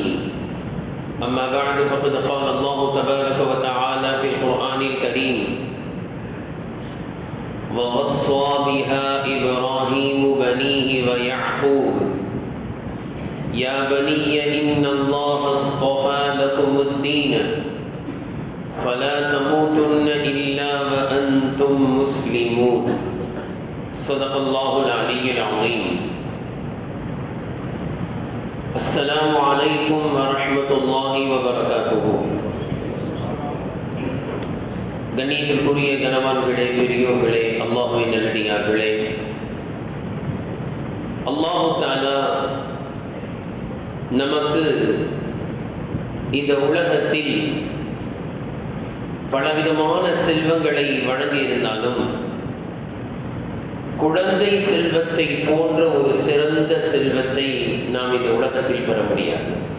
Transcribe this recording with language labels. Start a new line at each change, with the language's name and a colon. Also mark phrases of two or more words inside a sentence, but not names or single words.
Arabic: أما بعد فقد قال الله تبارك وتعالى في القرآن الكريم: ووصى بها إبراهيم بنيه ويعقوب يا بني إن الله اصطفى لكم الدين فلا تموتن إلا وأنتم مسلمون. صدق الله العلي العظيم. السلام عليكم ورحمة الله وبركاته.
Tamil: கண்ணியத்திற்குரிய கனவான்களே, பெரியோர்களே, அல்லாஹ்வின் நல்லடியார்களே,
Arabic: الله تعالى
Tamil: நமக்கு இந்த உலகத்தில் பலவிதமான செல்வங்களை வழங்கியிருந்தாலும் குழந்தை செல்வத்தை போன்ற ஒரு சிறந்த செல்வத்தை நாம் இந்த உலகத்தில் பெற முடியாது.